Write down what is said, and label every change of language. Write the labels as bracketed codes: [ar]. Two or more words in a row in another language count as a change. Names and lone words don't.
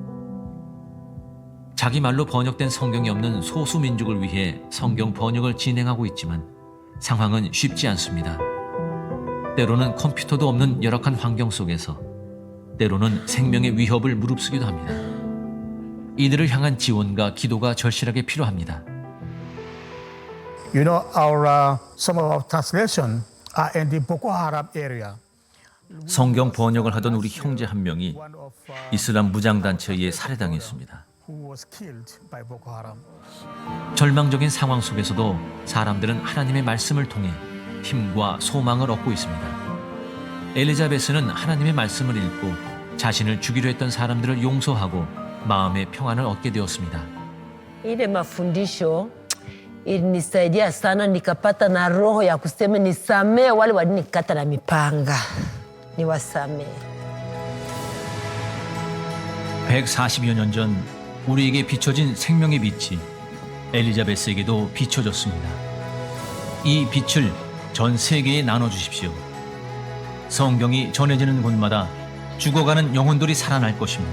[ko] 자기 말로 번역된 성경이 없는 소수 민족을 위해 성경 번역을 진행하고 있지만 상황은 쉽지 않습니다. 때로는 컴퓨터도 없는 열악한 환경 속에서 때로는 생명의 위협을 무릅쓰기도 합니다. 이들을 향한 지원과 기도가 절실하게 필요합니다. [en] You know, some of our translation are in the Boko Haram area. [ko] 성경 번역을 하던 우리 형제 한 명이 [en] One of [ko] 이슬람 무장단체에 의해 살해당했습니다. [en] who was killed by Boko Haram. [ko] 절망적인 상황 속에서도 사람들은 하나님의 말씀을 통해 힘과 소망을 얻고 있습니다. 엘리자베스는 하나님의 말씀을 읽고 자신을 죽이려 했던 사람들을 용서하고 마음의 평안을 얻게 되었습니다. [sw] Ile mafundisho ilinisaidia sana, nikapata na roho ya kusema nisamee wale walinikata na mipanga, niwasamee. [ko] 140여 년 전 우리에게 비춰진 생명의 빛이 엘리자베스에게도 비춰졌습니다. 이 빛을 전 세계에 나눠주십시오. 성경이 전해지는 곳마다 죽어가는 영혼들이 살아날 것입니다.